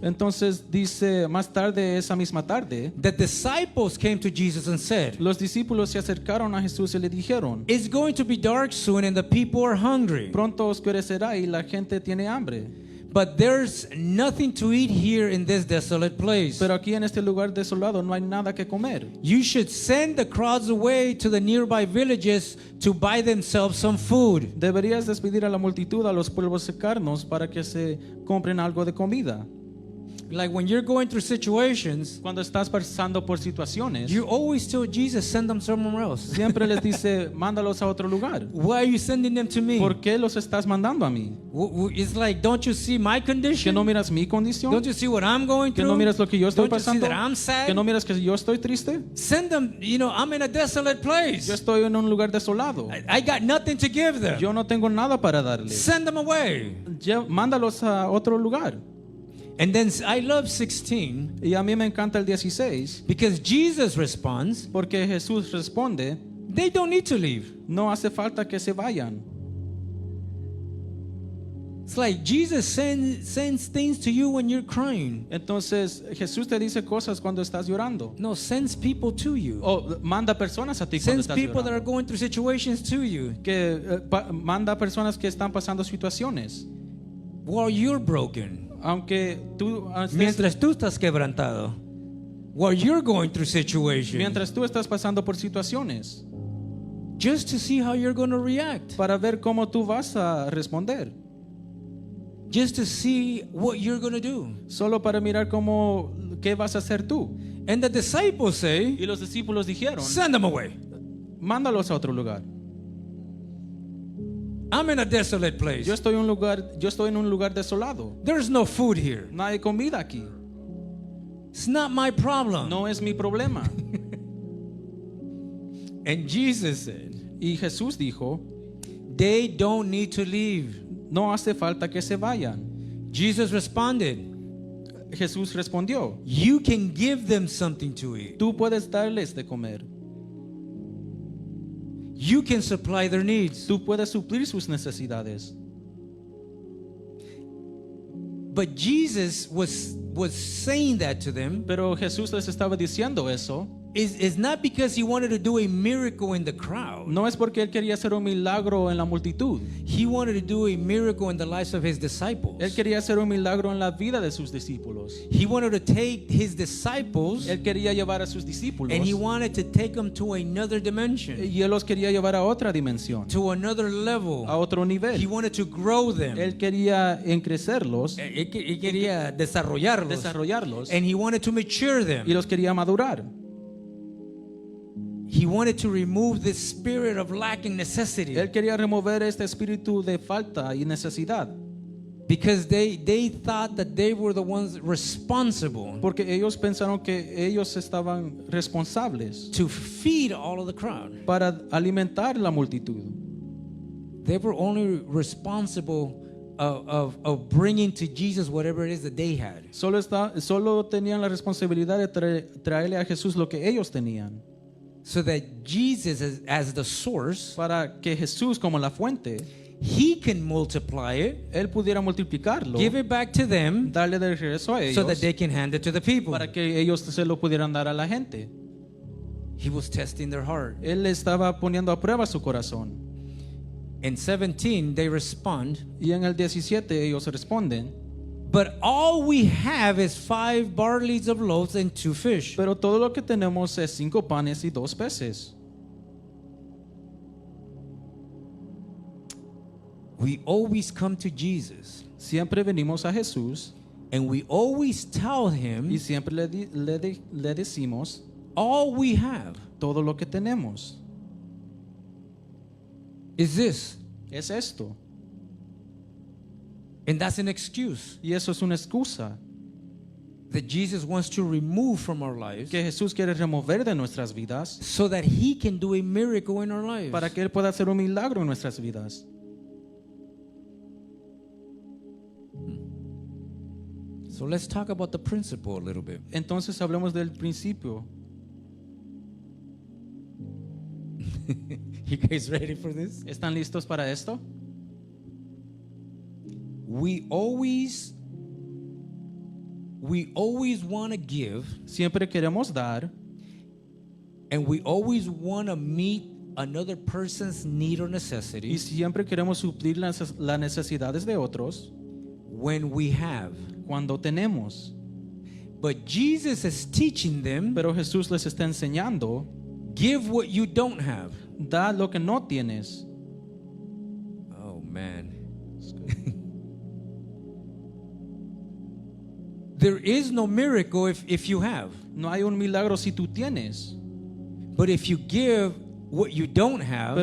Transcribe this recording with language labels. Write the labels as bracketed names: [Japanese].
[Spanish] Entonces dice, más tarde, esa misma tarde, [English] the disciples came to Jesus and said, [Spanish] los discípulos se acercaron a Jesús y le dijeron, [English] "It's going to be dark soon and the people are hungry, [Spanish] pronto oscurecerá y la gente tiene hambre. [English] but there's nothing to eat here in this desolate place. [Spanish] Pero aquí en este lugar desolado no hay nada que comer. [English] You should send the crowds away to the nearby villages to buy themselves some food." [Spanish] Deberías despedir a la multitud, a los pueblos cercanos, para que se compren algo de comida. [English] Like when you're going through situations, [Spanish] Cuando estás pasando por situaciones, [English] you always tell Jesus, send them somewhere else. [Spanish] siempre les dice, mándalos a otro lugar. [English] Why are you sending them to me? [Spanish] ¿Por qué los estás mandando a mí? [English] It's like, don't you see my [Spanish] ¿Que [English] condition? [Spanish] no miras mi condición? [English] Don't you see what I'm going [Spanish] ¿Que [English] through? [Spanish] no miras lo que yo estoy [English] Don't you see [Spanish] pasando? [English] that I'm [Spanish] ¿Que no [English] sad? [Spanish] miras que yo estoy triste? [English] Send them, I'm in a desolate place. [Spanish] Yo estoy en un lugar desolado. [English] I got nothing to give them. [Spanish] Yo no tengo nada para darles. [English] Send them away. [Spanish] Mándalos a otro lugar. [English] And then I love 16 [Spanish] Y a mí me encanta el 16 [English] because Jesus responds, [Spanish] porque Jesús responde, [English] they don't need to leave. [Spanish] no hace falta que se vayan. [English] It's like Jesus sends things to you when you're crying. [Spanish] Entonces Jesús te dice cosas cuando estás llorando. [English] No, sends people to you. [Spanish] O manda personas a ti cuando [English] Sends [Spanish] estás [English] people that [Spanish] llorando. [English] are going through situations to you [Spanish] Que manda personas que están pasando situaciones. [English] while you're broken. [Spanish] Aunque tú Mientras tú estás quebrantado. [English] While you're going through situations. [Spanish] mientras tú estás pasando por situaciones, [English] Just to see how you're going to react. [Spanish] para ver cómo tú vas a responder. [English] Just to see what you're going to do. [Spanish] Solo para mirar qué vas a hacer tú. [English] And the disciples say, [Spanish] Y los discípulos dijeron, [English] send them away. [Spanish] mándalos a otro lugar. [English] I'm in a desolate place. [Spanish] Yo estoy en un lugar desolado. [English] There's no food here. [Spanish] No hay comida aquí. [English] It's not my problem. [Spanish] No es mi problema. [English] And Jesus said, [Spanish] Y Jesús dijo, [English] they don't need to leave. [Spanish] no hace falta que se vayan. [English] Jesus responded, [Spanish] Jesús respondió, [English] you can give them something to eat. [Spanish] tú puedes darles de comer. [English] You can supply their needs. [Spanish] Tú puedes suplir sus necesidades. [English] But Jesus was saying that to them [Spanish] Pero Jesús les estaba diciendo eso. [English] is not because he wanted to do a miracle in the crowd. [Spanish] No es porque él quería hacer un milagro en la multitud. [English] He wanted to do a miracle in the lives of his disciples. [Spanish] Él quería hacer un milagro en la vida de sus discípulos. [English] He wanted to take his disciples [Spanish] Él quería llevar a sus discípulos. [English] and he wanted to take them to another dimension, [Spanish] Y él los quería llevar a otra dimensión, [English] to another level. [Spanish] a otro [English] He [Spanish] nivel. [English] wanted to grow them. [Spanish] Él quería crecerlos, Él quería desarrollarlos. [English] And he wanted to mature them. [Spanish] y los quería madurar. [English] He wanted to remove this spirit of lack and necessity. [Spanish] Él quería remover este espíritu de falta y necesidad, [English] Because they thought that they were the ones responsible [Spanish] porque ellos pensaron que ellos estaban responsables [English] to feed all of the crowd. [Spanish] para alimentar la multitud. [English] They were only responsible of bringing to Jesus whatever it is that they had. [Spanish] Solo tenían la responsabilidad de traerle a Jesús lo que ellos tenían, [English] So that Jesus, as the source, [Spanish] para que Jesús, como la fuente, [English] he can multiply it, [Spanish] él pudiera multiplicarlo, [English] give it back to them, [Spanish] darle de regreso a ellos, [English] so that they can hand it to the people. [Spanish] para que ellos se lo pudieran dar a la gente. [English] He was testing their heart. [Spanish] Él estaba poniendo a prueba su corazón. [English] In 17, they respond, [Spanish] Y en el 17 ellos responden, [English] but all we have is 5 barleys of loaves and 2 fish. [Spanish] pero todo lo que tenemos es 5 panes y 2 peces. [English] We always come to Jesus [Spanish] Siempre venimos a Jesús [English] and we always tell [Spanish] y [English] him [Spanish] siempre le decimos [English] all we have [Spanish] todo lo que tenemos. [English] is this. [Spanish] Es esto. [English] And that's an excuse [Spanish] Y eso es una excusa [English] that Jesus wants to remove from our lives [Spanish] que Jesús quiere remover de nuestras vidas [English] so that he can do a miracle in our lives. [Spanish] para que Él pueda hacer un milagro en nuestras vidas. [English] So let's talk about the principle a little bit. [Spanish] Entonces hablemos del principio. [English] You guys ready for this? [Spanish] ¿Están listos para esto? [English] We always want to give, [Spanish] Siempre queremos dar [English] and we always want to meet another person's need or [Spanish] y [English] necessity [Spanish] siempre queremos suplir las necesidades de otros [English] when we have. [Spanish] cuando tenemos. [English] But Jesus is teaching them, [Spanish] Pero Jesús les está enseñando, [English] give what you don't have. [Spanish] da lo que no tienes. [English] Oh man. There is no miracle if you have. [Spanish] No hay un milagro si tú tienes, [English] But if you give what you don't have,